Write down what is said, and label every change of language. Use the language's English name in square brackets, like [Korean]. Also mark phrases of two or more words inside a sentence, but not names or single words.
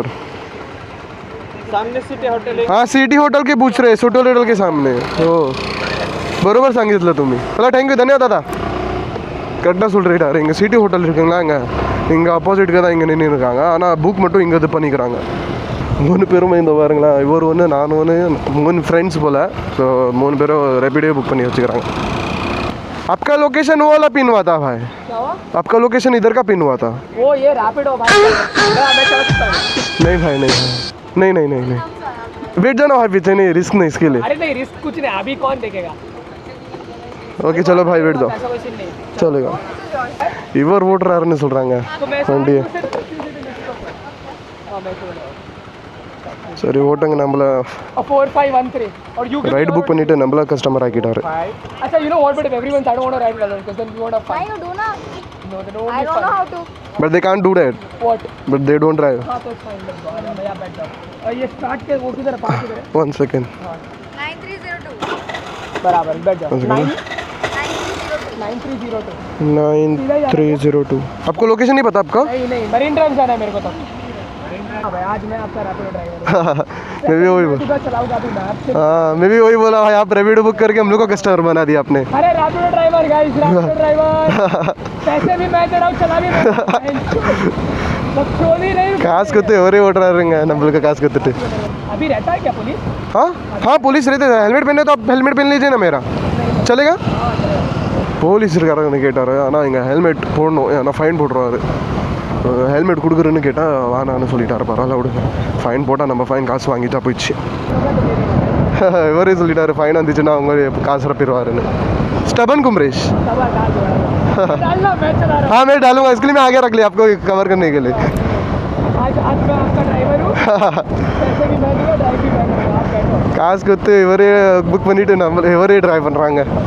[Marathi] सामने सिटी हॉटेल आहे. [Hindi] हां सिटी होटल के पूछ रहे सिटी होटल के सामने. [Marathi] हो बरोबर सांगितलं तुम्ही. चला थँक्यू धन्यवाद दादा. [Tamil] கரெக்டாக சொல்லிட்டாரு. இங்கே சிட்டி ஹோட்டல் இருக்குங்களா இங்கே ஆப்போசிட்டுக்கு தான் இங்கே நின்று இருக்காங்க. ஆனால் புக் மட்டும் இங்கே இது பண்ணிக்கிறாங்க. 3 பேரும் இந்த பாருங்களா இவர் ஒன்று நான் ஒன்று 3 ஃப்ரெண்ட்ஸ் போல். ஸோ 3 பேரும் रैपिडो बुक பண்ணி வச்சுக்கிறாங்க. [Hindi] आपका लोकेशन वो वाला पिन हुआ था भाई. क्या हुआ? आपका लोकेशन इधर का पिन हुआ था. वो ये रैपिडो भाई मैं चला सकता हूँ. नहीं भाई नहीं वेट जाना भाई पीछे नहीं रिस्क नहीं इसके लिए. अरे नहीं रिस्क कुछ नहीं अभी कौन देखेगा. ஓகே चलो भाई वेट जाओ ऐसा वैसे नहीं. चलेगा. [Tamil] இவர் ஓட்டுறாருன்னு சொல்கிறாங்க [Hindi] तो मैं [Tamil] வண்டியை. [Hindi] हाँ मैं चला. [Tamil] சரி ஓட்டுங்க நம்மள [Hindi] 4513 और you [Tamil] ரைடு புக் பண்ணிவிட்டு நம்மள கஸ்டமர் ஆக்கிட்டாரு. [English] अच्छा you know what but if everyone's I don't want to ride alone because then we want to Why fight. you do na? No they don't I want don't know fun. how to. but they can't do that. What? but they don't drive. [Hindi] हाँ तो फाइन मैं यहाँ बैठ जाऊँ. और ये स्टार्ट के वो किधर है पार्क किधर है. 1 सेकेंड 9302. बराबर बैठ जाओ. 9302. 9302. आपको लोकेशन नहीं पता आपका. नहीं मरीन ड्राइव जाना है मेरे को तो. हाँ भाई आज मैं आपका रैपिडो ड्राइवर हूँ. मैं भी वही बोल. चलाऊंगा अभी मैप से. हाँ मैं भी वही बोला भाई आप रैपिडो बुक करके हम लोग को कस्टमर बना दिया आपने. अरे [English] Rapido driver guys Rapido driver. [Hindi] पैसे भी मैं दे रहा हूँ चला भी मैं. सब चोरी नहीं. [Tamil] காசு கொடுத்து ஒரே ஓட்டுறாருங்க நம்மளுக்கு காசு கொடுத்துட்டு. [Hindi] अभी रहता है क्या पुलिस. हाँ पुलिस रहते हैं. हेलमेट पहने तो आप हेलमेट पहन लीजिए ना मेरा चलेगा. [Tamil] போலீஸ் இருக்காருன்னு கேட்டார். ஆனால் இங்கே ஹெல்மெட் போடணும் ஏன்னா ஃபைன் போட்டுருவாரு. ஹெல்மெட் கொடுக்குறேன்னு கேட்டால் வானான்னு சொல்லிட்டாரு. பரவாயில்ல விடுங்க ஃபைன் போட்டால் நம்ம ஃபைன் காசு வாங்கிட்டா போயிடுச்சு. இவரே சொல்லிட்டாரு ஃபைன் வந்துச்சுன்னா அவங்க காசு ரப்பிடுவாருன்னு. स्टबन कुमरेश. [Hindi] डालना मैं चला रहा हाँ मैं डालूंगा इसके लिए मैं आगे रख लिया आपको कवर करने के लिए. हूँ. आज मैं आपका ड्राइवर हूँ. पैसे भी मैं दूँगा ड्राइव भी मैं करूँगा. आप बैठो. [Tamil] காசு கொடுத்து இவரே புக் பண்ணிவிட்டு இவரே ட்ரைவ் பண்ணுறாங்க.